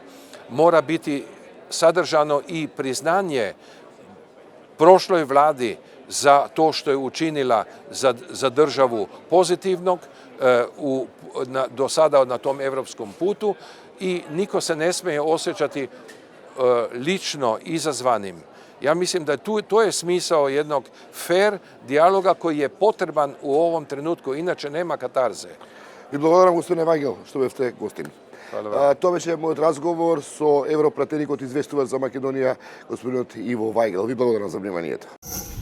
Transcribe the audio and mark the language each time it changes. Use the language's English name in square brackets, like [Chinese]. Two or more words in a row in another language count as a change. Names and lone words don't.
[Serbian] Mora biti sadržano i priznanje prošloj vladi za to što je učinila za državu pozitivnog do sada na tom evropskom putu i niko se ne smije osjećati lično izazvanim. Ja mislim da to je smisao jednog fair dijaloga koji je potreban u ovom trenutku, inače nema katarze. [Macedonian] Ви благодарам, господине Вајгел, што бевте гостин. Тоа беше мојот разговор со европратеникот известувач за Македонија, господинот Иво Вајгел. Ви благодарам за вниманието.